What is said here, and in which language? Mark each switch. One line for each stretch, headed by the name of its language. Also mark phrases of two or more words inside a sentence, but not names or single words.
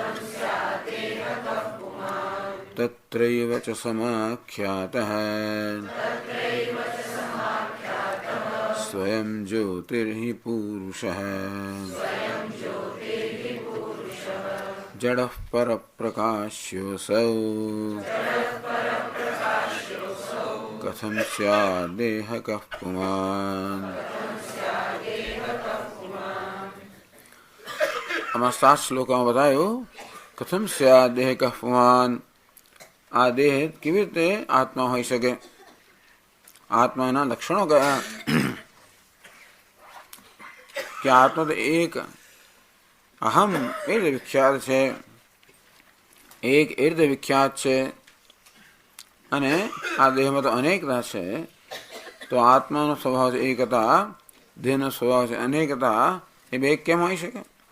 Sanskrit: तत्रैव च समाख्यातः स्वयं ज्योतिर्हि पूरुषः जडः परप्रकाश्योऽसौ कथं स्यादेहकः पुमान्।
Gujarati: આમાં 7 શ્લોકોમાં બતાવ્યું
Sanskrit: कथम स्या देह कफवान
Gujarati: આ દેહ કેવી રીતે આત્મા હોઈ શકે આત્માના લક્ષણો કયા કે આત્મા તો એક અહમ એ રીતે વિખ્યાત છે એક એ રીતે વિખ્યાત છે અને આ દેહમાં તો અનેકતા છે તો આત્માનો સ્વભાવ છે એકતા દેહનો સ્વભાવ છે અનેકતા એ બે કેમ હોઈ શકે